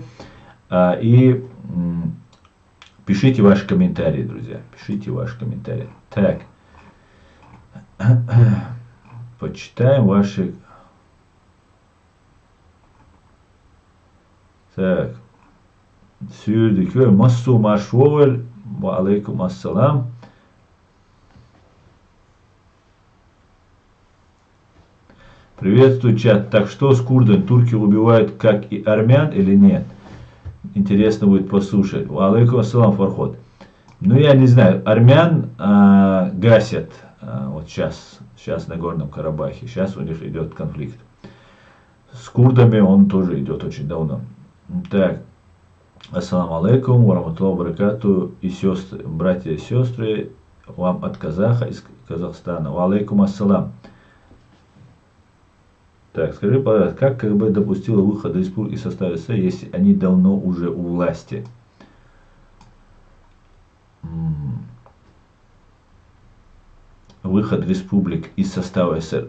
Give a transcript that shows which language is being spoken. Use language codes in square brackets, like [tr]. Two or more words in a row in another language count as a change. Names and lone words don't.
[ru] И пишите ваши комментарии, друзья. Пишите ваши комментарии. Так. Почитаем ваши... Так. Сюрдикер массу маршволь. [ar] وعليكم السلام. [ru] Приветствую, чат. Так что с курдами? Турки убивают, как и армян, или нет? Интересно будет послушать. [ar] وعليكم السلام, Фархот. [ru] Ну, я не знаю. Армян гасят вот сейчас на Горном Карабахе. Сейчас у них идет конфликт. С курдами он тоже идет очень давно. Так. [ar] السلام عليكم ورحمة الله بركاته, [ru] и сестры, братья и сестры, вам от казаха из Казахстана. [ar] وعليكم السلام. [ru] Так, скажи, пожалуйста, как КГБ допустила выход республики из состава СССР, если они давно уже у власти? Выход республик из состава СССР.